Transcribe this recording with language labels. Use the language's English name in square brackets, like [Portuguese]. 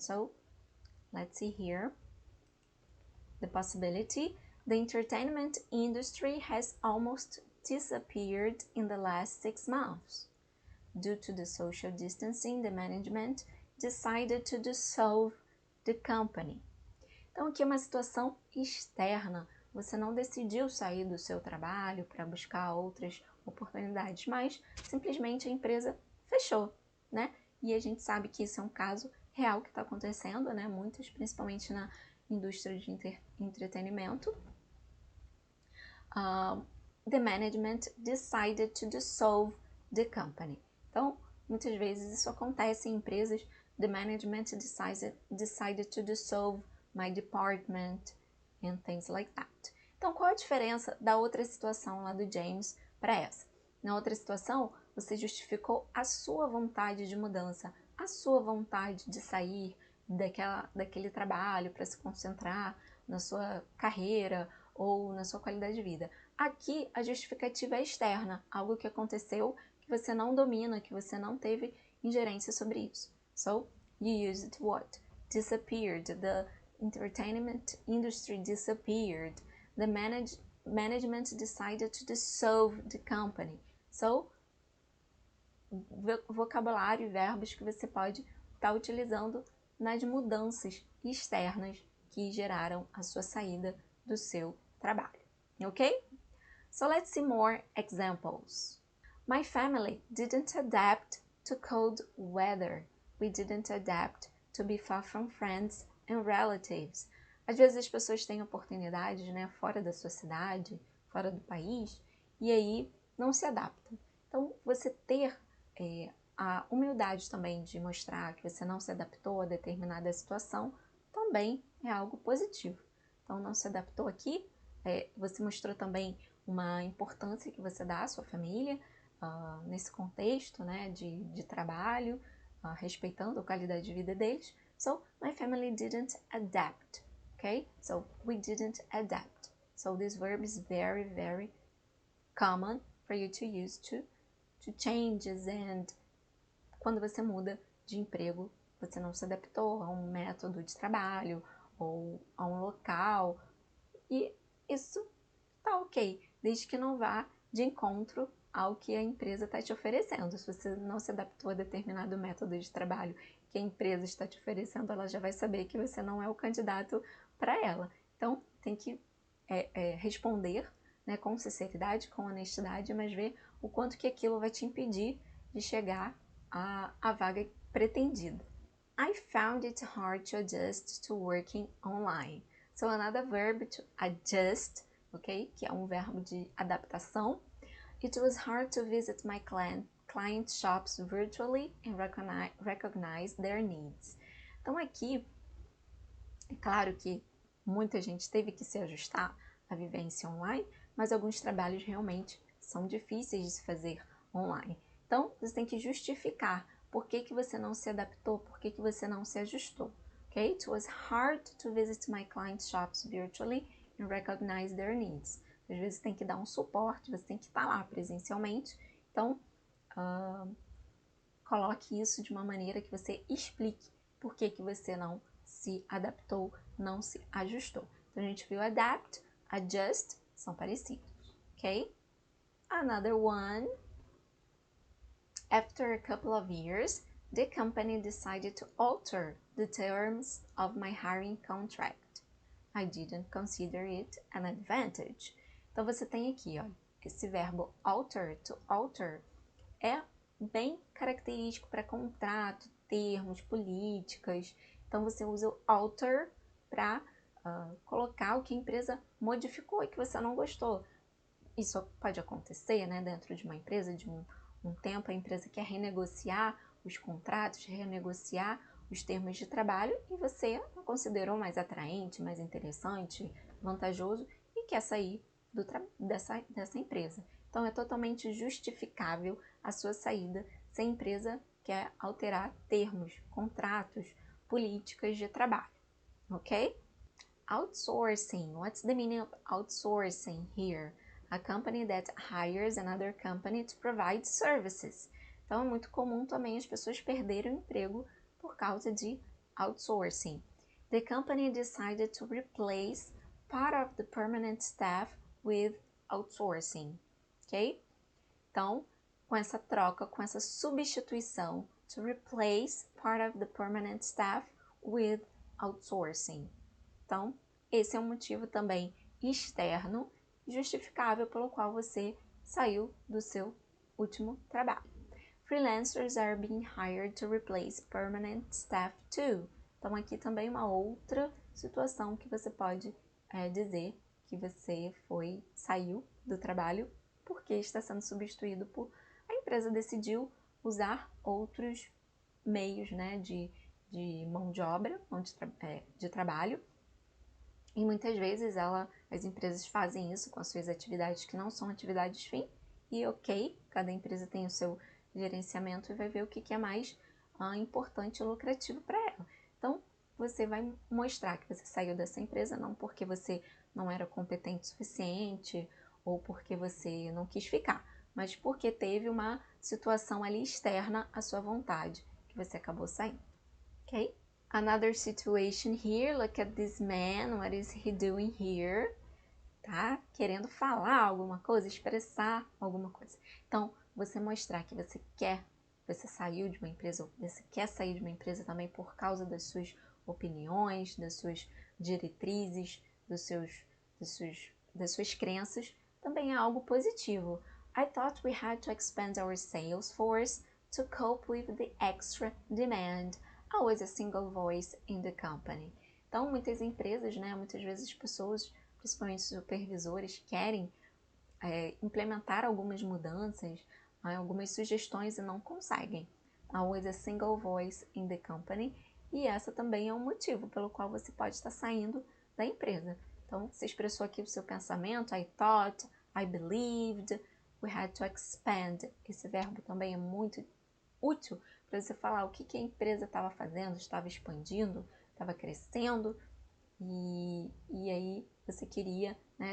[English] So let's see here. The possibility. The entertainment industry has almost disappeared in the last 6 months. Due to the social distancing, the management decided to dissolve the company. [Portuguese] Então aqui é uma situação externa. Você não decidiu sair do seu trabalho para buscar outras oportunidades, mas simplesmente a empresa fechou, né? E a gente sabe que isso é um caso real que está acontecendo, né? Muitos, principalmente na indústria de entretenimento. [English] The management decided to dissolve the company. [Portuguese] Então, muitas vezes isso acontece em empresas. [English] The management decided to dissolve my department and things like that. [Portuguese] Então, qual a diferença da outra situação lá do James para essa? Na outra situação, você justificou a sua vontade de mudança, a sua vontade de sair daquele trabalho para se concentrar na sua carreira ou na sua qualidade de vida. Aqui, a justificativa é externa, algo que aconteceu que você não domina, que você não teve ingerência sobre isso. [English] So, you used what? Disappeared. The entertainment industry disappeared. The management decided to dissolve the company. [Portuguese] So, vocabulário e verbos que você pode estar utilizando nas mudanças externas que geraram a sua saída do seu trabalho. [English] Ok? So let's see more examples. My family didn't adapt to cold weather. We didn't adapt to be far from friends and relatives. [Portuguese] Às vezes as pessoas têm oportunidades, né, fora da sua cidade, fora do país, e aí não se adaptam. Então, você ter a humildade também de mostrar que você não se adaptou a determinada situação também é algo positivo. Então, não se adaptou aqui, você mostrou também uma importância que você dá à sua família, nesse contexto, né, de trabalho, respeitando a qualidade de vida deles. So, my family didn't adapt, okay? So, we didn't adapt. [English] So, this verb is very, very common for you to use to changes and [Portuguese] quando você muda de emprego, você não se adaptou a um método de trabalho ou a um local, e isso tá ok, desde que não vá de encontro ao que a empresa está te oferecendo. Se você não se adaptou a determinado método de trabalho que a empresa está te oferecendo, ela já vai saber que você não é o candidato para ela. Então, tem que responder, né, com sinceridade, com honestidade, mas ver o quanto que aquilo vai te impedir de chegar à vaga pretendida. [English] I found it hard to adjust to working online. So another verb to adjust, ok? [Portuguese] Que é um verbo de adaptação. [English] It was hard to visit my client shops virtually and recognize their needs. [Portuguese] Então aqui, é claro que muita gente teve que se ajustar à vivência online, mas alguns trabalhos realmente são difíceis de se fazer online. Então, você tem que justificar Por que que você não se adaptou? Por que que você não se ajustou? [English] Okay? It was hard to visit my clients' shops virtually and recognize their needs. [Portuguese] Às vezes tem que dar um suporte, você tem que estar lá presencialmente. Então, coloque isso de uma maneira que você explique por que que você não se adaptou, não se ajustou. Então, a gente viu adapt, adjust, são parecidos, ok? [English] Another one. After a couple of years, the company decided to alter the terms of my hiring contract. I didn't consider it an advantage. [Portuguese] Então, você tem aqui, ó, esse verbo alter, to alter, é bem característico para contrato, termos, políticas. Então, você usa o alter para colocar o que a empresa modificou e que você não gostou. Isso pode acontecer, né, dentro de uma empresa, de um tempo, a empresa quer renegociar os contratos, renegociar os termos de trabalho e você não considerou mais atraente, mais interessante, vantajoso e quer sair dessa empresa. Então, é totalmente justificável a sua saída se a empresa quer alterar termos, contratos, políticas de trabalho, ok? [English] Outsourcing. What's the meaning of outsourcing here? A company that hires another company to provide services. [Portuguese] Então, é muito comum também as pessoas perderem o emprego por causa de outsourcing. [English] The company decided to replace part of the permanent staff with outsourcing. [Portuguese] Ok? Então, com essa troca, com essa substituição, [English] to replace part of the permanent staff with outsourcing. [Portuguese] Então, esse é um motivo também externo, justificável pelo qual você saiu do seu último trabalho. [English] Freelancers are being hired to replace permanent staff too. [Portuguese] Então, aqui também uma outra situação que você pode dizer que você saiu do trabalho porque está sendo substituído por... A empresa decidiu usar outros meios, né, de mão de obra, de trabalho. E muitas vezes as empresas fazem isso com as suas atividades que não são atividades fim. E ok, cada empresa tem o seu gerenciamento e vai ver o que é mais importante e lucrativo para ela. Então, você vai mostrar que você saiu dessa empresa não porque você não era competente o suficiente ou porque você não quis ficar, mas porque teve uma situação ali externa à sua vontade que você acabou saindo, ok? [English] Another situation here, look at this man, what is he doing here? [Portuguese] Tá querendo falar alguma coisa, expressar alguma coisa. Então, você mostrar que você saiu de uma empresa, ou você quer sair de uma empresa também por causa das suas opiniões, das suas diretrizes, das suas crenças, também é algo positivo. [English] I thought we had to expand our sales force to cope with the extra demand. Always a single voice in the company. [Portuguese] Então, muitas empresas, né, muitas vezes as pessoas, principalmente os supervisores, querem implementar algumas mudanças, algumas sugestões e não conseguem. [English] Always a single voice in the company. [Portuguese] E essa também é um motivo pelo qual você pode estar saindo da empresa. Então, você expressou aqui o seu pensamento, [English] I thought, I believed, we had to expand. [Portuguese] Esse verbo também é muito útil para você falar o que a empresa estava fazendo, estava expandindo, estava crescendo, e aí você queria, né?